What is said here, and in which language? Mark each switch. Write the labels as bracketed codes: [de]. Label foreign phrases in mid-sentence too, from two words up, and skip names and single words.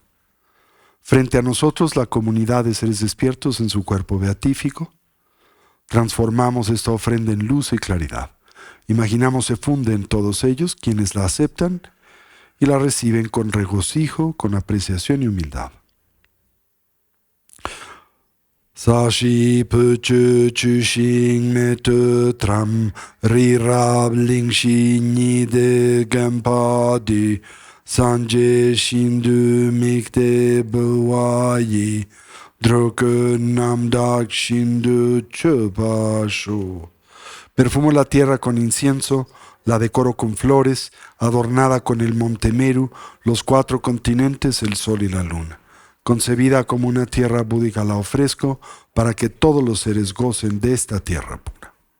[es] Frente a nosotros la comunidad de seres despiertos en su cuerpo beatífico. Transformamos esta ofrenda en luz y claridad. Imaginamos se funde en todos ellos quienes la aceptan y la reciben con regocijo, con apreciación y humildad. [bo] ས་གཞི་སྤོས་ཆུས་བྱུགས་ཤིང་མེ་ཏོག་བཀྲམ། རི་རབ་གླིང་བཞི་ཉི་ཟླས་བརྒྱན་པ་འདི། སངས་རྒྱས་ཞིང་དུ་དམིགས་ཏེ་ཕུལ་བ་ཡིས། འགྲོ་ཀུན་རྣམ་དག་ཞིང་ལ་སྤྱོད་པར་ཤོག. [es] Perfumo la tierra con incienso, la decoro con flores, adornada con el monte Meru, los cuatro continentes, el sol y la luna. Concebida como una tierra búdica la ofrezco para que todos los seres gocen de esta tierra pura.